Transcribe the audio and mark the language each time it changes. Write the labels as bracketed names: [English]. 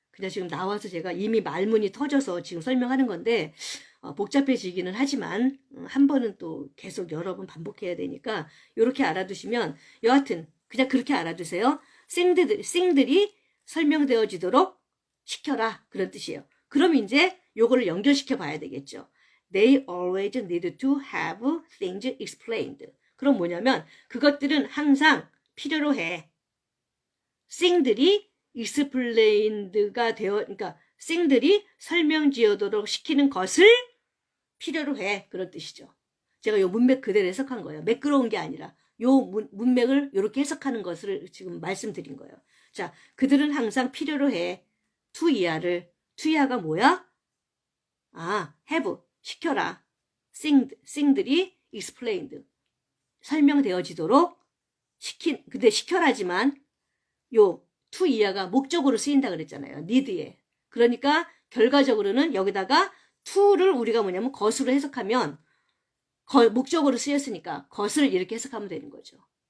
[Korean] 그냥 지금 나와서 제가 이미 말문이 터져서 지금 설명하는 건데 복잡해지기는 하지만 한 번은 또 계속 여러 번 반복해야 되니까 이렇게 알아두시면 여하튼 그냥 그렇게 알아두세요. thing들이 설명되어지도록 시켜라 그런 뜻이에요. 그럼 이제 요거를 연결시켜 봐야 되겠죠. [English] They always need to have things explained. [Korean] 그럼 뭐냐면 그것들은 항상 필요로 해. thing들이 explained가 그러니까 thing들이 설명지어도록 시키는 것을 필요로 해. 그런 뜻이죠. 제가 요 문맥 그대로 해석한 거예요. 매끄러운 게 아니라 요 문맥을 이렇게 해석하는 것을 지금 말씀드린 거예요. 자, 그들은 항상 필요로 해. to 이하를. to 이하가 뭐야? have. 시켜라. thing들이 explained. 설명되어지도록 근데 시켜라지만 요 to 이하가 목적으로 쓰인다 그랬잖아요. need에. 그러니까 결과적으로는 여기다가 to를 우리가 뭐냐면 것으로 해석하면 목적으로 쓰였으니까 것을 이렇게 해석하면 되는 거죠.